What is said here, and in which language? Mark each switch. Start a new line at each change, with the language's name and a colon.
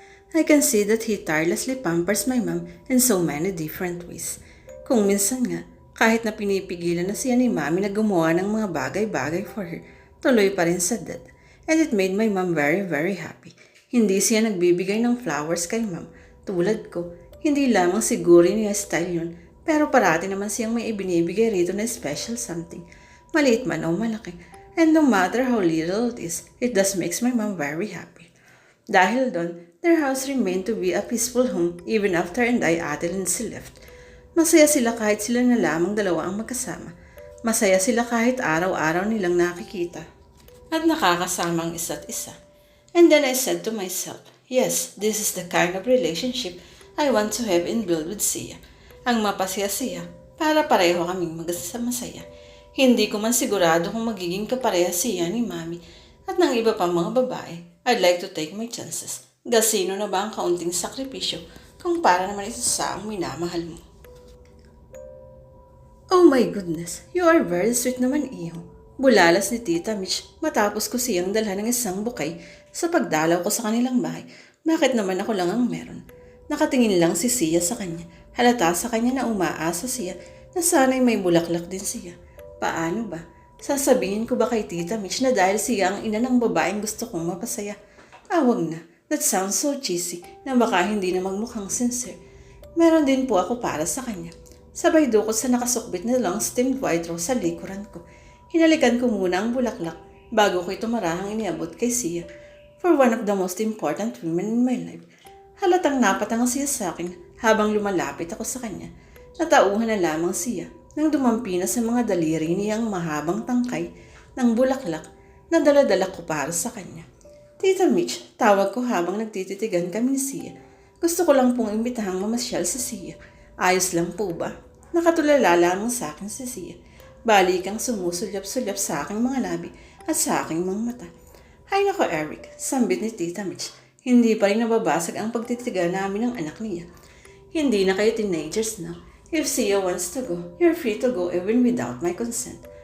English: I can see that he tirelessly pampers my mom in so many different ways.
Filipino: Kung minsan nga, kahit na pinipigilan na siya ni mami na gumawa ng mga bagay-bagay
English: for her,
Filipino: tuloy pa rin sa dad.
English: And it made my mom very, very happy.
Filipino: Hindi siya nagbibigay ng flowers kay ma'am. Tulad ko, hindi lamang siguro niya style yun, pero parati naman siyang may ibinibigay rito na
English: special something.
Filipino: Maliit man o malaki.
English: And no matter how little it is, it does makes my mom very happy.
Filipino: Dahil doon,
English: their house remained to be a peaceful home even after and I, Ate Lindsay left.
Filipino: Masaya sila kahit sila na lamang dalawa ang magkasama. Masaya sila kahit araw-araw nilang nakikita. At nakakasama ang isa't isa.
English: And then I said to myself, yes, this is the kind of relationship I want to have and build with Sia.
Filipino: Ang mapasaya siya para pareho kaming masaya. Hindi ko man sigurado kung magiging kapareha siya ni Mami at ng iba pang mga babae.
English: I'd like to take my chances.
Filipino: Gasino na ba ang kaunting sakripisyo kung para naman ito sa ang minamahal mo?
English: Oh my goodness, you are very sweet naman, iho.
Filipino: Bulalas ni Tita Mitch matapos ko siyang dalhan ng isang bukay sa pagdalaw ko sa kanilang bahay. Bakit naman ako lang ang meron? Nakatingin lang si Sia sa kanya. Halata sa kanya na umaasa siya na sana'y may bulaklak din siya. Paano ba? Sasabihin ko ba kay Tita Mitch na dahil siya ang ina ng babaeng gusto kong mapasaya? Wag na.
English: That sounds so cheesy
Filipino: na baka hindi na magmukhang sincere. Meron din po ako para sa kanya. Sabay dukot sa nakasukbit na
English: long stemmed white rose
Filipino: sa likuran ko. Hinalikan ko muna ang bulaklak bago ko ito marahang iniabot kay Sia.
English: For one of the most important women in my life.
Filipino: Halatang napatanga siya sa akin habang lumalapit ako sa kanya. Natauhan na lamang siya nang dumampi na sa mga daliri niyang mahabang tangkay ng bulaklak na daladala ko para sa kanya. Tita Mitch, tawag ko habang nagtititigan kami ni Sia. Gusto ko lang pong imbitahang mamasyal sa Sia. Ayos lang po ba? Nakatulala lamang sa akin si Sia. Balikang sumusulyap-sulyap sa aking mga labi at sa aking mga mata. Hay nako Eric, sambit ni Tita Mitch. Hindi pa rin nababasag ang pagtitigan namin ng anak niya. Hindi na kayo teenagers na.
English: If Sia wants to go, you're free to go even without my consent.